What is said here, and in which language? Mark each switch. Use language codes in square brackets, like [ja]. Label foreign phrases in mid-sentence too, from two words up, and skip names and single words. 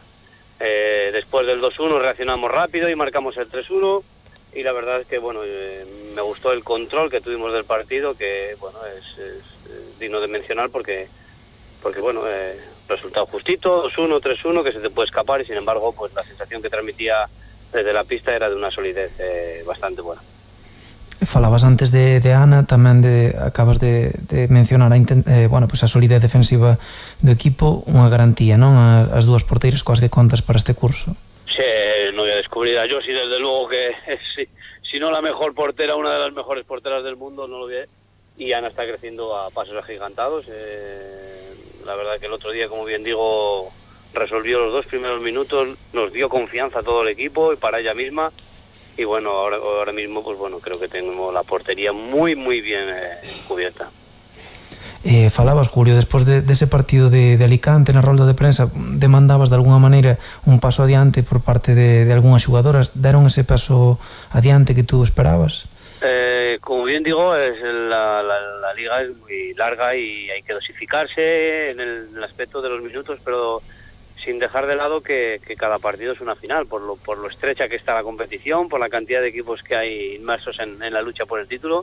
[es] Después del 2-1 reaccionamos rápido y marcamos el 3-1 y la verdad es que bueno, me gustó el control que tuvimos del partido, que bueno, es digno de mencionar porque bueno, resultado justito, 2-1, 3-1, que se te puede escapar y sin embargo pues la sensación que transmitía desde la pista era de una solidez bastante buena. [gl] Falabas antes de Ana, tamén acabas de mencionar bueno, pues a solidez defensiva do equipo, unha garantía, non? As 2 porteiras coas que contas para este curso. [es] Sí, no voy a descubrir a Josie, desde luego que si no la mejor portera, una de las mejores porteras del mundo, no lo vi. Y Ana está creciendo a pasos agigantados. La verdad que el otro día, como bien digo, resolvió los 2 primeros minutos, nos dio confianza a todo el equipo y para ella misma. Y bueno, ahora mismo pues bueno, creo que tenemos la portería muy muy bien cubierta. [gl] Falabas, Julio, despois dese partido de Alicante na rolda de prensa, demandabas de alguna maneira un paso adiante por parte de algunhas xugadoras. Deron ese paso adiante que tú esperabas? [es] Como bien digo, la liga es muy larga y hay que dosificarse en el aspecto de los minutos, pero sin dejar de lado que cada partido es una final, por lo estrecha que está la competición, por la cantidad de equipos que hay inmersos en la lucha por el título.